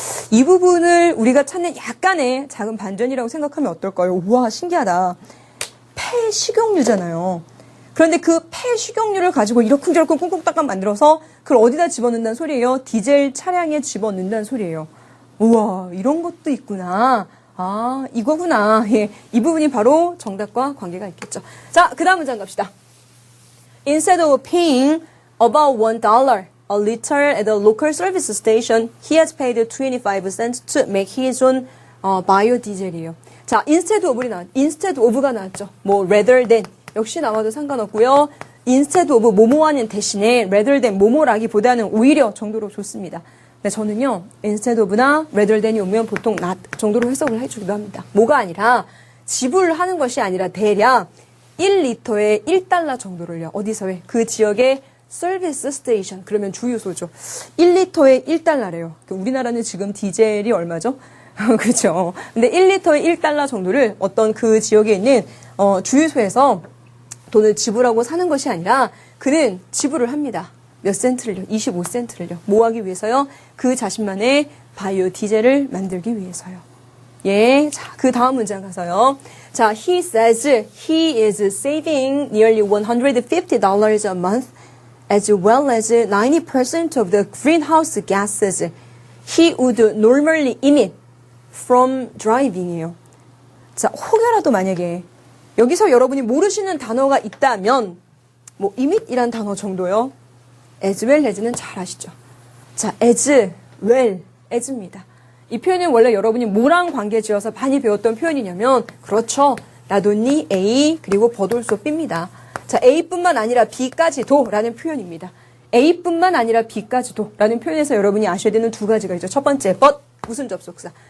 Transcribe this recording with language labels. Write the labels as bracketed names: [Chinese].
[Korean] 이 부분을 우리가 찾는 약간의 작은 반전이라고 생각하면 어떨까요? 우와, 신기하다. 폐식용유잖아요. 그런데 그 폐식용유를 가지고 이러쿵저러쿵 쿵쿵따깐 만들어서 그걸 어디다 집어넣는다는 소리예요? 디젤 차량에 집어넣는다는 소리예요. 우와, 이런 것도 있구나. 아, 이거구나. 예, 이 부분이 바로 정답과 관계가 있겠죠. 자, 그 다음 문장 갑시다. [English] Instead of paying about $1 a liter at the local service station, he has paid 25 cents to make his own biodiesel [Korean] 이에요. 자, [English] instead of [Korean] 가 나왔죠. 뭐 [English] rather than [Korean] 역시 나와도 상관없고요. [English] instead of [Korean] 뭐뭐하는 대신에 [English] rather than [Korean] 뭐뭐라기보다는 오히려 정도로 좋습니다. 네, 저는요, [English] instead of [Korean] 나 [English] rather than [Korean] 이 오면 보통 not 정도로 해석을 해주기도 합니다. 뭐가 아니라 지불하는 것이 아니라 대략 1리터에 1달러 정도를요. 어디서 왜? 그 지역의 서비스 스테이션. 그러면 주유소죠. 1리터에 1달러래요. 우리나라는 지금 디젤이 얼마죠? 그렇죠. 근데 1리터에 1달러 정도를 어떤 그 지역에 있는 주유소에서 돈을 지불하고 사는 것이 아니라 그는 지불을 합니다. 몇 센트를요? 25센트를요. 뭐 하기 위해서요? 그 자신만의 바이오 디젤을 만들기 위해서요. 예, 자, 그 다음 문장 가서요. 자, [English] he says he is saving nearly $150 a month as well as 90% of the greenhouse gases he would normally emit from driving [Korean] 이에요. 자, 혹여라도 만약에 여기서 여러분이 모르시는 단어가 있다면 뭐 emit이란 단어 정도요. [English] as well as [Korean] 는 잘 아시죠? 자, [English] as well as [Korean] 입니다. 이 표현은 원래 여러분이 뭐랑 관계지어서 많이 배웠던 표현이냐면 그렇죠. 나돈니 A 그리고 버돌소 B입니다. 자, A뿐만 아니라 B까지도 라는 표현입니다. A뿐만 아니라 B까지도 라는 표현에서 여러분이 아셔야 되는 두 가지가 있죠. 첫 번째, but 무슨 접속사?